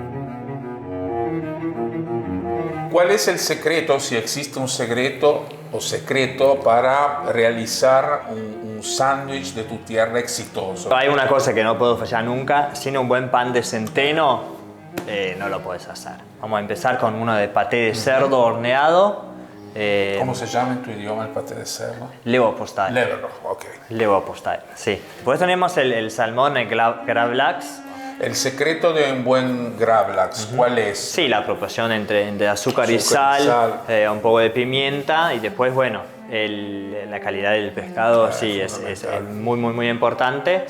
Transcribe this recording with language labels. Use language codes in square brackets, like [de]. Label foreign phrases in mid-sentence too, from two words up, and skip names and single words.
[es] ¿Cuál es el secreto, si existe un secreto para realizar un sándwich de tu tierra exitoso? Hay una cosa que no puedo fallar nunca: sin un buen pan de centeno no lo puedes hacer. Vamos a empezar con uno de paté de cerdo horneado, ¿Cómo se llama en tu idioma el paté de cerdo? Leverpostej. Leverpostej, ok. Leverpostej, sí. Después tenemos el salmón, el gravlax. El secreto de un buen gravlax, ¿cuál es? Sí, la proporción entre azúcar y sal, un poco de pimienta y después, bueno, la calidad del pescado sí es muy, muy, muy importante.